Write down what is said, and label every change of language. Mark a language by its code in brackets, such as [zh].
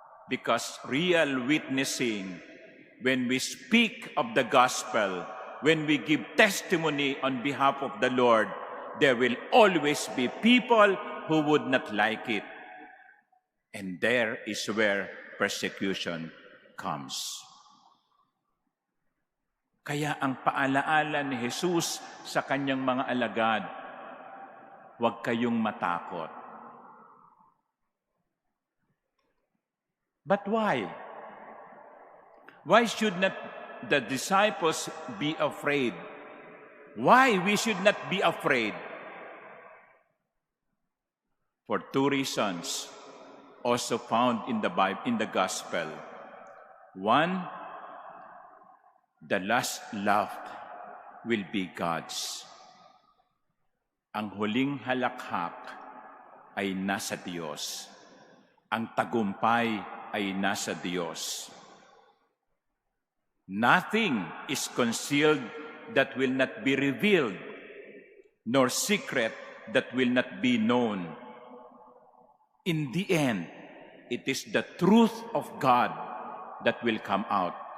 [en] Because real witnessing, when we speak of the gospel, when we give testimony on behalf of the Lord, there will always be people who would not like it. And there is where persecution comes. [tl] Kaya ang paalaala ni Jesus sa kanyang mga alagad, huwag kayong matakot. [en] But why? Why should not the disciples be afraid? Why we should not be afraid? For 2 reasons. Also found in the Bible, in the Gospel. 1, the last laugh will be God's. [tl] Ang huling halakhak ay nasa Diyos. Ang tagumpay ay nasa Diyos. [en] Nothing is concealed that will not be revealed, nor secret that will not be known. In the end, it is the truth of God that will come out.